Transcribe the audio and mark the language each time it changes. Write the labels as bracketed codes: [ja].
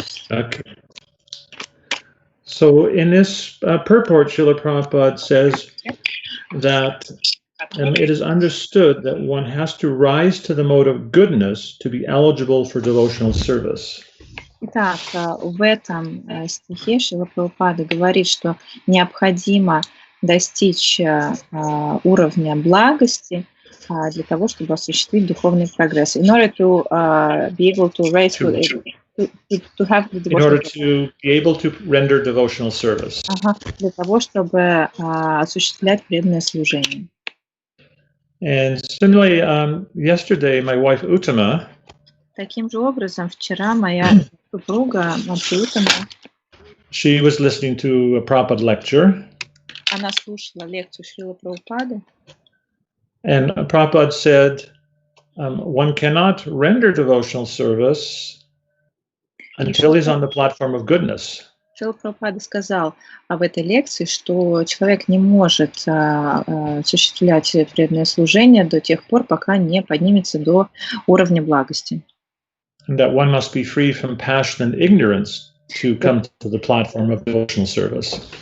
[en] Okay. So in this purport, Srila Prabhupada says that it is understood that one has to rise to the mode of goodness to be eligible for devotional service. [ru] Итак, в этом стихе Шрила Прабхупада говорит, что необходимо достичь уровня благости для того, чтобы осуществить духовный прогресс. [en] In order to be able to raise to have the in order to be able to render devotional service. [ru] Для того, чтобы осуществлять преданное служение. [en] And similarly, yesterday my wife Uttama. [ru] Таким же образом, вчера моя супруга Наталья Федотова. [en] She was listening to a Prabhupada lecture. [ru] Она слушала лекцию Шрилы Прабхупады. [en] And Prabhupada said, one cannot render devotional service until he's on the platform of goodness. [ru] Шрила Прабхупада сказал в этой лекции, что человек не может осуществлять преданное служение до тех пор, пока не поднимется до уровня благости. [en] And that one must be free from passion and ignorance to come to the platform of devotional service.